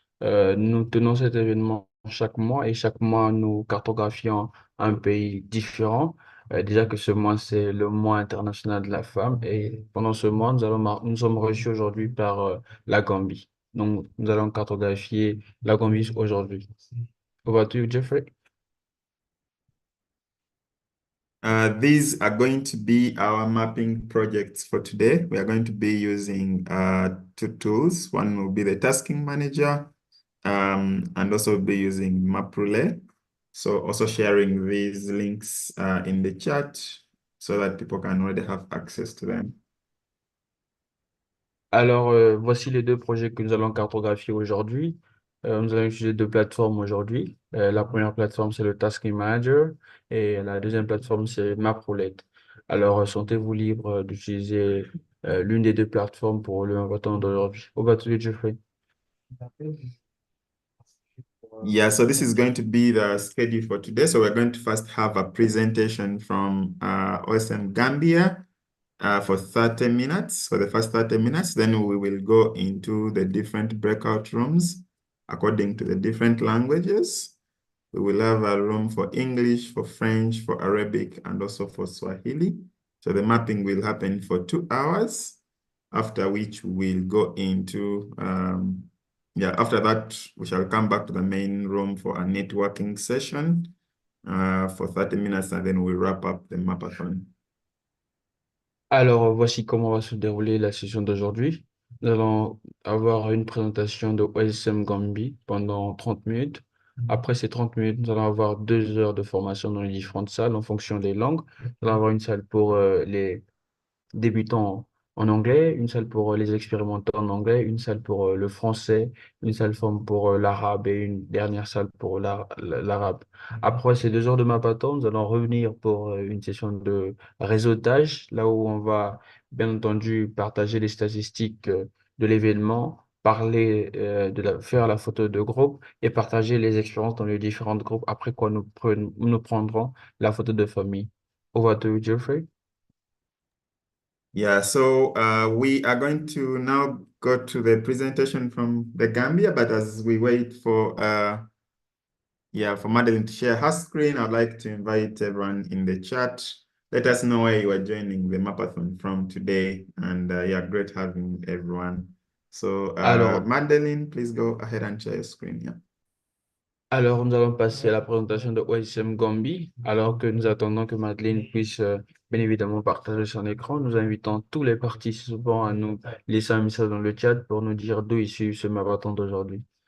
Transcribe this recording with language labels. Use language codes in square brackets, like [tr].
[fr] Nous tenons cet événement chaque mois et chaque mois, nous cartographions un pays différent. Déjà que ce mois, c'est le mois international de la femme et pendant ce mois, nous sommes reçus aujourd'hui par la Gambie. Donc, nous allons cartographier la Gambie aujourd'hui. [en] Over to you, Jeffrey. These are going to be our mapping projects for today. We are going to be using two tools. One will be the tasking manager, and also be using MapRelay. So also sharing these links in the chat so that people can already have access to them. [fr] Alors, voici les deux projets que nous allons cartographier aujourd'hui. Nous allons utiliser deux plateformes aujourd'hui. La première plateforme, c'est le Tasking Manager et la deuxième plateforme, c'est MapRoulette. Alors, sentez-vous libre d'utiliser l'une des deux plateformes pour le temps d'aujourd'hui. [en] Over to you, Jeffrey. Yeah, so this is going to be the schedule for today. So we're going to first have a presentation from OSM Gambia for 30 minutes, for the first 30 minutes. Then we will go into the different breakout rooms according to the different languages. We will have a room for English, for French, for Arabic, and also for Swahili. So the mapping will happen for 2 hours, after which we'll go into, after that, we shall come back to the main room for a networking session for 30 minutes, and then we'll wrap up the mapathon. [fr] Alors, voici comment va se dérouler la session d'aujourd'hui. Nous allons avoir une présentation de OSM Gambie pendant 30 minutes. Après ces 30 minutes, nous allons avoir 2 heures de formation dans les différentes salles en fonction des langues. Nous allons avoir une salle pour les débutants en anglais, une salle pour les expérimentés en anglais, une salle pour le français, une salle pour l'arabe et une dernière salle pour l'arabe. Après ces 2 heures de mapathon, nous allons revenir pour une session de réseautage, là où on va bien entendu partager les statistiques de l'événement, parler faire la photo de groupe et partager les expériences dans les différents groupes, après quoi nous prendrons la photo de famille. [en] Over to you, Jeffrey. Yeah, so we are going to now go to the presentation from the Gambia, but as we wait for for Madeline to share her screen, I'd like to invite everyone in the chat. Let us know where you are joining the Mapathon from today, and great having everyone. So [fr] Alors, [en] Madeline, please go ahead and share your screen. Yeah. [fr] Alors, nous allons passer à la présentation de OSM Gambie. Alors que nous attendons que Madeleine puisse bien évidemment partager son écran, nous invitons tous les participants à nous laisser un message dans le chat pour nous dire d'où ils suivent ce marathon d'aujourd'hui.